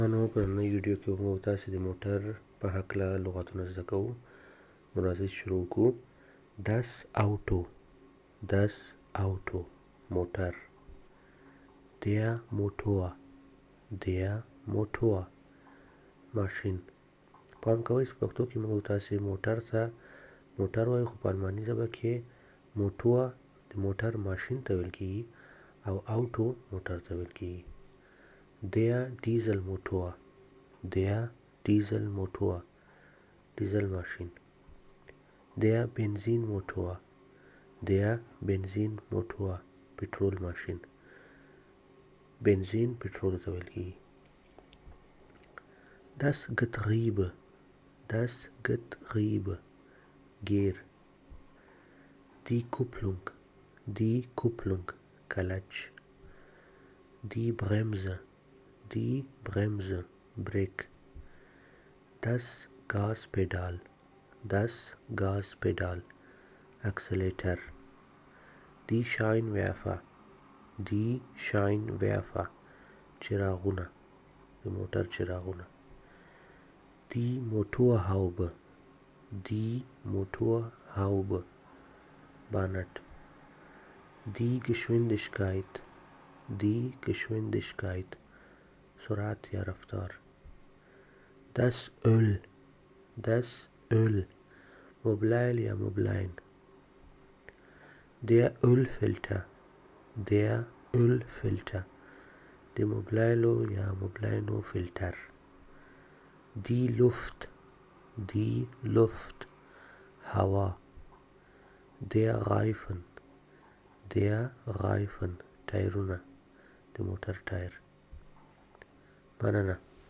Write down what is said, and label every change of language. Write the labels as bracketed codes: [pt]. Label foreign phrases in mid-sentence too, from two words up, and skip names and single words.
[ps] نو په نوې ویډیو کې موږ تاسې د موټر په هکله لغتونه زده کوو. نو راځئ شروع کړو. [de] Das Auto، das Auto موټر. Der Motor، der Motor ماشین. [ps] پام کوئ چې پښتو کې موږ تاسې موټر ته موټر وایو، خو په الماني ژبه کې موټور د موټر ماشین ته ویل کېږي او اوټو موټر ته ویل کېږي. [de] Der Dieselmotor، der Dieselmotor ډیزل ماشین. Der Benzinmotor، der Benzinmotor پټرول ماشین. [ps] بنزین پټرول ته ویل کېږي. [de] Das Getriebe، das Getriebe ګیر. Die Kupplung، die Kupplung کلچ. Die Bremse، die Bremse بریک. Das Gaspedal، das Gaspedal Accelerator. Die Scheinwerfer، die Scheinwerfer [ps] چراغونه د موټر چراغونه. [de] Die Motorhaube، die Motorhaube بانټ. Die Geschwindigkeit، die Geschwindigkeit [ps] سرعت یا رفتار. [de] Das Öl، das Öl [ps] موبلایل یا موبلاین. [de] Der Ölfilter، der Ölfilter [ps] د موبلایلو یا موبلاینو فلټر. [de] Die Luft، die Luft هوا. Der Reifen، der Reifen [ps] ټایرونه د موټر ټایر. مننه.